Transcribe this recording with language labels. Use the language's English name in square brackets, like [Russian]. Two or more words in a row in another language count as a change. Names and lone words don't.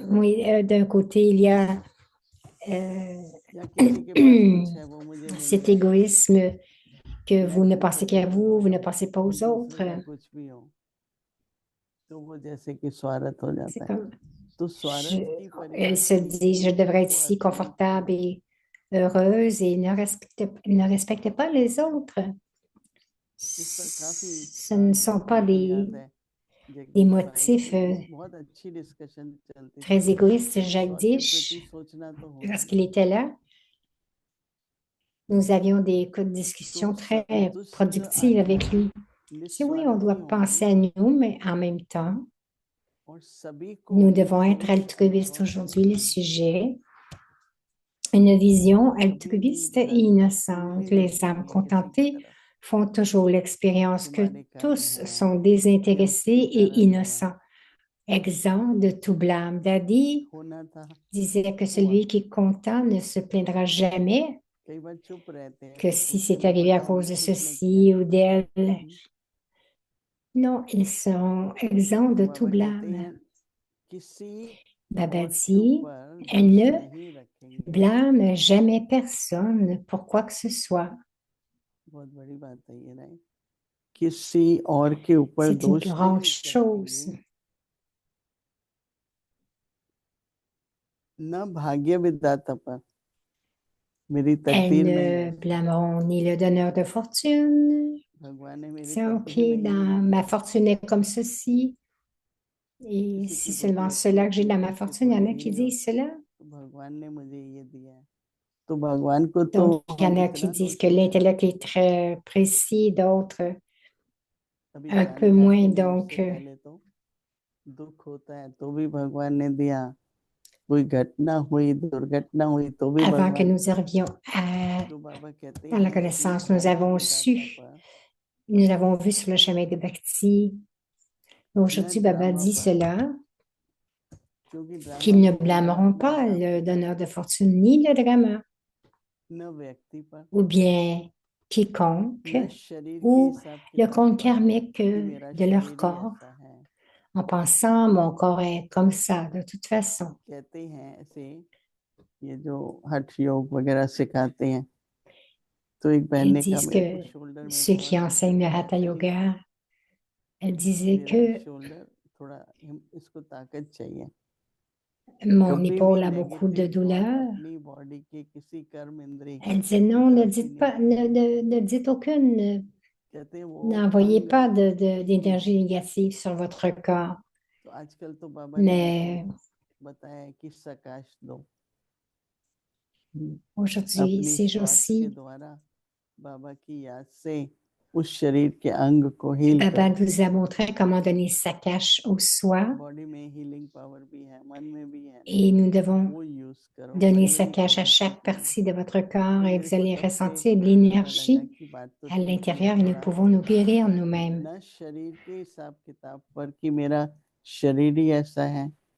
[French] oui, [Hindi] जाते हैं। [French] d'un côté, il y a [Hindi] या किसी के पास कुछ है वो मुझे मिल [French] cet [Hindi] जाए, [French] égoïsme que [Hindi] मैं [French] vous ne pensez qu'à [Hindi] कृतज्ञ [French] vous, [Hindi] हो [French] vous ne [Hindi] जाऊं, [French] pensez pas aux [Hindi] दूसरे [French] autres. [Hindi] का कुछ भी हो, तो वो जैसे कि स्वार्थ हो [French] C'est [Hindi] जाता है। [French] comme, [Hindi] तो स्वार्थ की [French] elle se [Hindi] परिभाषा [French] dit, [Hindi] यही [French] je [Hindi] है [French] devrais [Hindi] कि [French] être [Hindi] वो [French] si [Hindi] अतिरेकी [French] confortable [Hindi] है। [French] et heureuse et ne respecte pas les autres. [Hindi] इस पर काफी [French] Ce ne sont pas [Hindi] मुझे याद है [French] des [Hindi] जगदीश भाई [French] motifs [Hindi] की बहुत अच्छी डिस्कशन चलती थी। [French] très égoïstes. [Hindi] ईश्वर के प्रति [French] Jagdish, [Hindi] सोचना तो होता है, [French] lorsqu'il était là, nous avions des [Hindi] तो [French] discussions très [Hindi] संतुष्ट [French] productives [Hindi] आत्मा [French] avec lui. C'est oui, on doit [Hindi] निस्वार्थी [French] penser [Hindi] होंगी [French] à nous, mais en même temps, [Hindi] और सभी को [French] nous devons être [Hindi] निष्कलुष [French] altruistes [Hindi] अनुभव [French] aujourd'hui. Le [Hindi] कराएंगी। [French] sujet, une vision [Hindi] कभी भी [French] altruiste et [Hindi] धन [French] innocente. [Hindi] नहीं [French] Les âmes [Hindi] देखेंगे किसी की [French] contentées [Hindi] तरफ, [French] font toujours l'expérience que [Hindi] तुम्हारे कारण [French] tous [Hindi] है [French] sont [Hindi] या [French] désintéressés [Hindi] उसके [French] et [Hindi] कारण है, [French] innocents, exempts de tout blâme. Daddy [Hindi] होना था [French] disait que [Hindi] हुआ। [French] celui qui est content ne se plaindra jamais, [Hindi] कई बार चुप रहते हैं [French] que [Hindi] तो [French] si [Hindi] उससे [French] c'est [Hindi] भी [French] arrivé à [Hindi] पता है [French] cause de [Hindi] हमने इसमें किया। [French] ceci ou d'elle, non, ils seront exempts [Hindi] तो [French] de tout [Hindi] बाबा कहते [French] blâme. [Hindi] हैं किसी [French] Baba [Hindi] और के [French] dit, [Hindi] ऊपर [French] elle [Hindi] दोष [French] ne [Hindi] नहीं रखेंगे। [French] blâme jamais personne pour quoi que ce soit. [Hindi] बहुत बड़ी बात है ये, नहीं किसी और के ऊपर [French] C'est une [Hindi] दोष नहीं [French] grande chose. [Hindi] रखेंगे, न भाग्य विधाता पर, मेरी [French] Elles [Hindi] तकदीर नहीं [French] ne [Hindi] है, [French] blâmeront ni le donneur de fortune. [Hindi] भगवान ने मेरी [French] C'est OK, [Hindi] तकदीर नहीं [French] ma [Hindi] लिखी, [French] fortune est comme ceci. Et [Hindi] किसी [French] c'est [Hindi] के प्रति [French] seulement [Hindi] अच्छी [French] cela que j'ai dans ma [Hindi] दृष्टि [French] fortune. Il y en [Hindi] थोड़ी [French] a qui [Hindi] भी हो [French] disent cela. [Hindi] तो भगवान ने मुझे ये दिया है, तो भगवान को तो [French] Donc, il y en [Hindi] हम [French] a qui [Hindi] इतना [French] disent que [Hindi] दोषी ठहरा [French] l'intellect est [Hindi] देते हैं। [French] très précis, d'autres [Hindi] अभी [French] un peu [Hindi] जाने जाते [French] moins. [Hindi] नहीं [French] Donc, [Hindi] उससे पहले तो दुख होता है तो भी भगवान ने दिया, कोई घटना हुई, दुर्घटना हुई तो भी [French] avant que [Hindi] भगवान, [French] nous arrivions [Hindi] तो बाबा कहते [French] dans la [Hindi] हैं कि [French] connaissance, nous [Hindi] भाग्य [French] avons [Hindi] विधाता [French] su, [Hindi] पर, [French] nous avons vu sur le chemin de Bhakti. [Hindi] न [French] Aujourd'hui, Baba [Hindi] ड्रामा [French] dit [Hindi] पर, [French] cela, [Hindi] क्योंकि ड्रामा [French] qu'ils ne [Hindi] में कोई [French] blâmeront [Hindi] अपने [French] pas [Hindi] हिसाब [French] le [Hindi] किताब [French] donneur de [Hindi] करता है, [French] fortune ni le drama, [Hindi] न व्यक्ति पर, [French] ou bien quiconque, [Hindi] न शरीर के [French] ou [Hindi] हिसाब [French] le [Hindi] किताब [French] compte [Hindi] पर [French] karmique [Hindi] कि मेरा [French] de leur [Hindi] शरीर ही [French] corps, [Hindi] ऐसा है। [French] en pensant mon corps est comme ça, de toute façon. [Hindi] कहते हैं ऐसे, ये जो हठ योग वगैरह सिखाते हैं, तो एक बहन [French] Ils [Hindi] ने कहा [French] disent [Hindi] मेरे को [French] que [Hindi] शोल्डर में [French] ceux [Hindi] बहुत [French] qui enseignent le [Hindi] तकलीफ [French] Hatha [Hindi] रहती है, [French] Yoga, elle disait [Hindi] मेरा [French] que [Hindi] शोल्डर थोड़ा, इसको ताकत चाहिए। [French] mon [Hindi] कभी भी [French] épaule a beaucoup de [English] negative thought [French] douleur. [Hindi] अपनी बॉडी के किसी कर्म इंद्रिय [French] Elle disait [Hindi] की [French] non, ne [Hindi] तरफ भी [French] dites [Hindi] नहीं [French] pas, [Hindi] करनी। [French] ne dites aucune, [Hindi] कहते हैं वो [French] n'envoyez [Hindi] अंग [French] pas [Hindi] ठीक नहीं [French] d'énergie [Hindi] है। [French] négative sur votre corps. [Hindi] तो आजकल तो बाबा ने [French] Mais [Hindi] हमको बताया है कि सकाश दो, [French] aujourd'hui, [Hindi] अपनी [French] ces [Hindi] श्वास के [French] jours-ci, [Hindi] द्वारा बाबा की याद से उस शरीर के अंग को हील [French] Baba [Hindi] करो। [French] nous a montré comment donner sa cache au soi [Hindi] बॉडी में [English] healing power [Hindi] भी है, मन में भी है, [French] et nous devons [Hindi] वो यूज करो, [French] donner sa [Hindi] बजरंग [French] cache à [Hindi] बाबा की [French] chaque [Hindi] तरह। [French] partie de votre corps [Hindi] तो [French] et [Hindi] मेरे [French] vous [Hindi] को [French] allez [Hindi] तब से [French] ressentir de [Hindi] पता लगा [French] l'énergie [Hindi] कि बात तो [French] à [Hindi] ठीक ही है, [French] l'intérieur et nous [Hindi] थोड़ा [French] pouvons nous guérir nous-mêmes. [Hindi] न शरीर के हिसाब किताब पर कि मेरा शरीर ही ऐसा है,